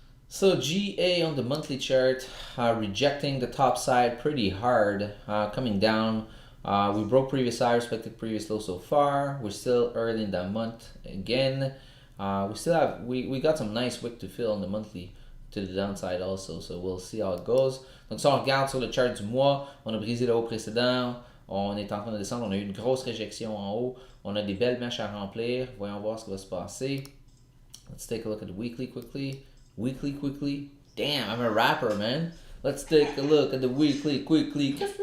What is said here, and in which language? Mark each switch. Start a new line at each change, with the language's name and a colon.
English: So GA on the monthly chart, rejecting the top side pretty hard, coming down. We broke previous high, respected previous low so far. We're still early in that month again. We got some nice wick to fill on the monthly to the downside also, so we'll see how it goes.
French: Donc si on regarde sur le chart du mois, on a brisé le haut précédent, on est en train de descendre, on a eu une grosse réjection en haut, on a des belles mèches à remplir, voyons voir ce qui va se passer.
English: Let's take a look at the weekly quickly. Quickly. Damn, I'm a rapper, man. Let's take a look at the weekly quickly.